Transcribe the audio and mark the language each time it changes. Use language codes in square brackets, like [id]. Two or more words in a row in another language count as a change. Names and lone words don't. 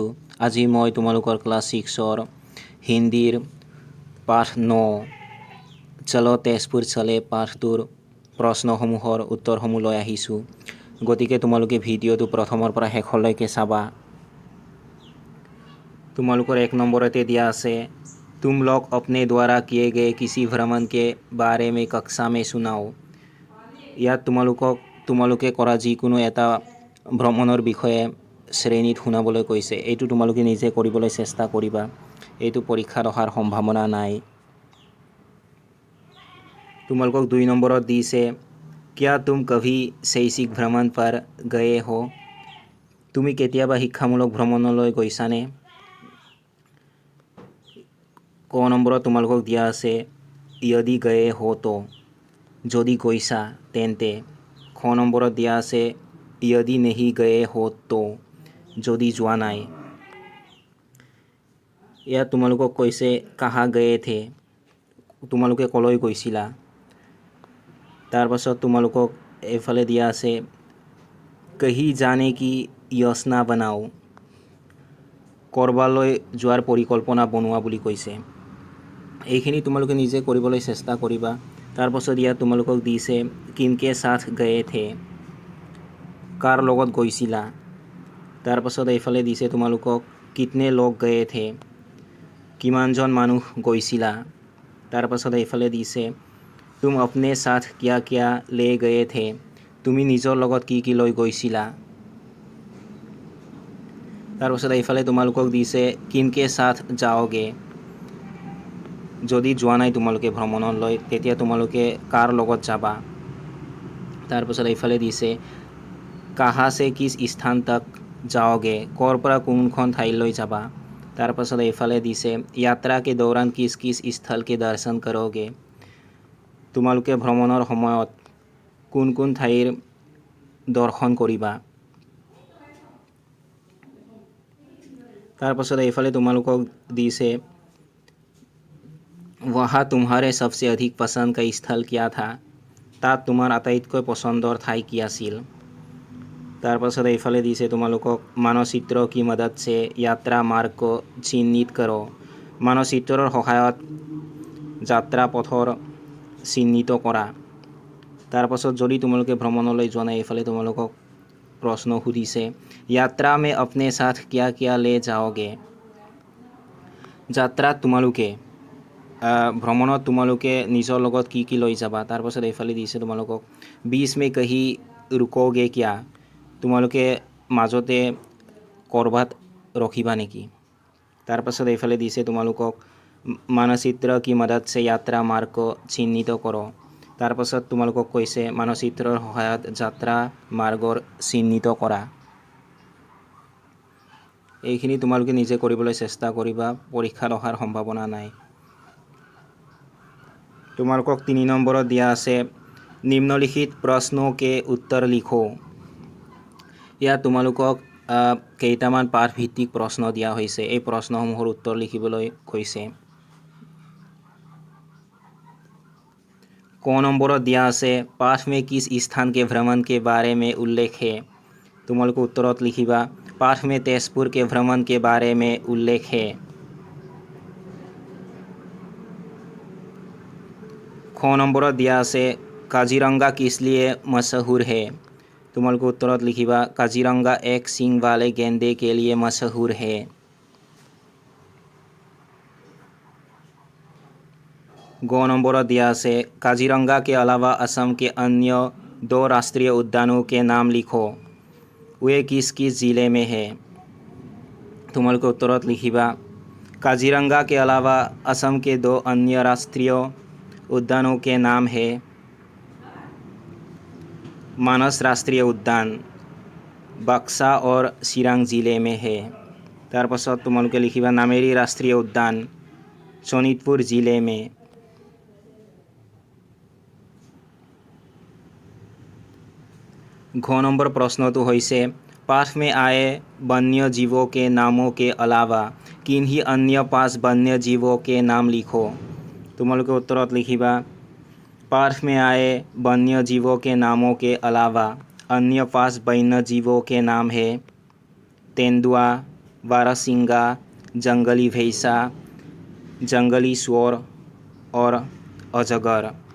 [as] আজি মই তোমালোকৰ ক্লাছ 6ৰ হিন্দীৰ পাঠ 9 চলো তেজপুৰ চলে পাঠটোৰ প্ৰশ্নসমূহৰ উত্তৰসমূহ লৈ আহিছোঁ। গতিকে তোমালোকে ভিডিঅ'টো প্ৰথমৰ পৰা শেষলৈকে চাবা। তোমালোকৰ 1 নম্বৰতে দিয়া আছে, [hi] तुम लोग अपने द्वारा किए गए किसी भ्रमण के बारे में कक्षा में सुनाओ। [as] ইয়াত তোমালোকে কৰা যিকোনো এটা ভ্ৰমণৰ বিষয়ে শ্ৰেণীত শুনাবলৈ কৈছে। এইটো তোমালোকে নিজে কৰিবলৈ চেষ্টা কৰিবা। এইটো পৰীক্ষাত অহাৰ সম্ভাৱনা নাই। তোমালোকক 2 নম্বৰত দিছে, [hi] क्या तुम कभी शैक्षिक भ्रमण पर गए हो? [as] তুমি কেতিয়াবা শিক্ষামূলক ভ্ৰমণলৈ গৈছানে? ক নম্বৰত তোমালোকক দিয়া আছে, [hi] यदि गए हो तो, [as] যদি গৈছা তেন্তে। খ নম্বৰত দিয়া আছে, [hi] यदि नहीं गए हो तो, [as] যদি যোৱা নাই। ইয়াত তোমালোকক কৈছে, [hi] कहाँ गए थे, [as] তোমালোকে কলৈ গৈছিলা। তাৰপাছত তোমালোকক এইফালে দিয়া আছে, [hi] कहीं जाने की योजना बनाओ, [as] কৰবালৈ যোৱাৰ পৰিকল্পনা বনোৱা বুলি কৈছে। এইখিনি তোমালোকে নিজে কৰিবলৈ চেষ্টা কৰিবা। তাৰপাছত ইয়াত তোমালোকক দিছে, [hi] किनके साथ गए थे, [as] কাৰ লগত গৈছিলা। তাৰপাছত এইফালে দিছে তোমালোকক, [hi] कितने लोग गए थे, [as] কিমানজন মানুহ গৈছিলা। তাৰপাছত এইফালে দিছে, [hi] तुम अपने साथ क्या क्या ले गए थे, [as] তুমি নিজৰ লগত কি কি লৈ গৈছিলা। তাৰপাছত এইফালে তোমালোকক দিছে, [hi] किनके साथ जाओगे, [as] যদি যোৱা নাই তোমালোকে ভ্ৰমণলৈ তেতিয়া তোমালোকে কাৰ লগত যাবা। তাৰপাছত এইফালে দিছে, [hi] कहाँ से किस स्थान तक जाओगे, [as] ক'ৰ পৰা কোনখন ঠাইলৈ যাবা। তাৰপাছত এইফালে দিছে, [hi] यात्रा के दौरान किस किस स्थल के दर्शन करोगे, [as] তোমালোকে ভ্ৰমণৰ সময়ত কোন কোন ঠাইৰ দৰ্শন কৰিবা। তাৰপাছত এইফালে তোমালোকক দিছে, [hi] वहाँ तुम्हारे सबसे अधिक पसंद का स्थल क्या था, [as] তাত তোমাৰ আটাইতকৈ পচন্দৰ ঠাই কি আছিল। তাৰপাছত এইফালে দিছে তোমালোকক, [hi] मानचित्र की मदद से यात्रा मार्ग को चिन्हित करो, [as] মানচিত্ৰৰ সহায়ত যাত্ৰা পথৰ চিহ্নিত কৰা। তাৰপাছত যদি তোমালোকে ভ্ৰমণলৈ যোৱা নাই এইফালে তোমালোকক প্ৰশ্ন সুধিছে, [hi] यात्रा में अपने साथ क्या क्या ले जाओगे, [as] যাত্ৰাত তোমালোকে ভ্ৰমণত তোমালোকে নিজৰ লগত কি কি লৈ যাবা। তাৰপাছত এইফালে দিছে তোমালোকক, [hi] बीच में कहीं रुकोगे क्या, [as] তোমালোকে মাজতে ক'ৰবাত ৰখিবা নেকি। তাৰপাছত এইফালে দিছে তোমালোকক, [hi] मानचित्र की मदद से यात्रा मार्ग को चिन्हित करो, [as] তাৰপাছত তোমালোকক কৈছে মানচিত্ৰৰ সহায়ত যাত্ৰা মাৰ্গৰ চিহ্নিত কৰা। এইখিনি তোমালোকে নিজে কৰিবলৈ চেষ্টা কৰিবা। পৰীক্ষাত অহাৰ সম্ভাৱনা নাই। তোমালোকক 3 নম্বৰত দিয়া আছে, [hi] निम्नलिखित प्रश्नों के उत्तर लिखो। [as] ইয়াত তোমালোকক কেইটামান পাঠ ভিত্তিক প্ৰশ্ন দিয়া হৈছে। এই প্ৰশ্নসমূহৰ উত্তৰ লিখিবলৈ কৈছে। ক নম্বৰত দিয়া আছে, [hi] पाठ में किस स्थान के भ्रमण के बारे में उल्लेख है, [as] তোমালোকে উত্তৰত লিখিবা, [hi] पाठ में तेजपुर के भ्रमण के बारे में उल्लेख है। [as] খ নম্বৰত দিয়া আছে, [hi] काजीरंगा किस लिए मशहूर है, [as] তোমালোকে উত্তৰত লিখিবা, [hi] काजीरंगा एक सींग वाले गेंडे के लिए मशहूर है। [as] ग নম্বৰত দিয়া আছে, [hi] काजीरंगा के अलावा असम के अन्य 2 राष्ट्रीय उद्यानों के नाम लिखो, वे किस किस जिले में है। [as] তোমালোকে উত্তৰত লিখিবা, [hi] काजीरंगा के अलावा असम के 2 अन्य राष्ट्रीय उद्यानों के नाम है, मानस राष्ट्रीय उद्यान बक्सा और चिरांग जिले में है। [as] তাৰপাছত তোমালোকে লিখিবা, [hi] नामेरी राष्ट्रीय उद्यान शोणितपुर जिले में। घ नंबर [as] প্ৰশ্নটো হৈছে, [hi] पाठ में आए वन्य जीवों के नामों के अलावा किन्हीं अन्य 5 वन्य जीवों के नाम लिखो। [as] তোমালোকে উত্তৰত লিখিবা, [hi] पाठ में आए वन्य जीवों के नामों के अलावा अन्य 5 वन्य जीवों के नाम है तेंदुआ, बारहसिंगा, जंगली भैंसा, जंगली सुअर और अजगर।